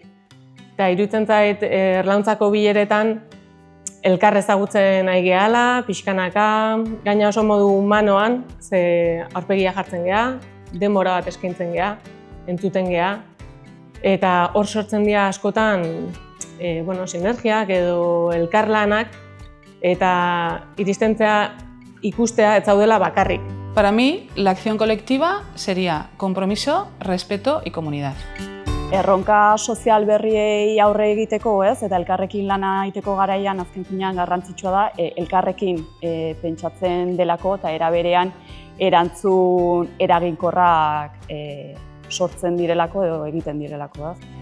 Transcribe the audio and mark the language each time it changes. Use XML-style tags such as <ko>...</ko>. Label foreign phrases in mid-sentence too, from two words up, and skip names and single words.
<eu>Eta iruditzen zait Erlauntzako bileretan elkar ezagutzen nahi gehala, pixkanaka, gaina oso modu humanoan, ze aurpegia jartzen geha, denbora bat eskaintzen geha, entzuten geha, eta hor sortzen dira askotan sinergiak edo elkarlanak eta iristentzea ikustea ez zaudela bakarrik.</eu> <es>Para mí, la acción colectiva sería compromiso, respeto y comunidad.</es> <eu>Erronka sozial berriei aurre egiteko, eta elkarrekin lana egiteko garaian azken finean garrantzitsua da elkarrekin pentsatzen delako eta era berean erantzun eraginkorrak sortzen direlako edo egiten direlako.</eu>